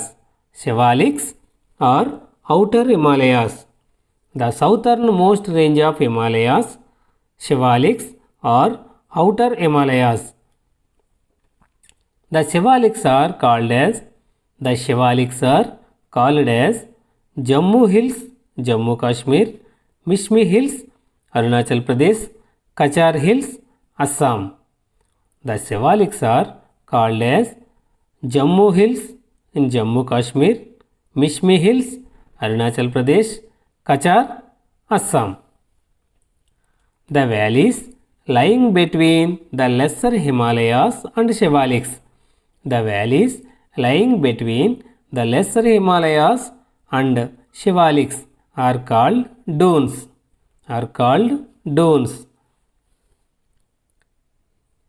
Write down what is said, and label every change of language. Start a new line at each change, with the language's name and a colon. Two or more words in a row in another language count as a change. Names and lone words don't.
English: Shivaliks or outer Himalayas. The southernmost range of Himalayas, Shivaliks or outer Himalayas. The Shivaliks are called as Jammu Hills, Jammu Kashmir, Mishmi Hills, Arunachal Pradesh, Kachar Hills, Assam. The Shivaliks are called as Jammu Hills in Jammu Kashmir, Mishmi Hills, Arunachal Pradesh, Kachar, Assam. The valleys lying between the Lesser Himalayas and Shivaliks. The valleys lying between the Lesser Himalayas and Shivaliks are called dunes.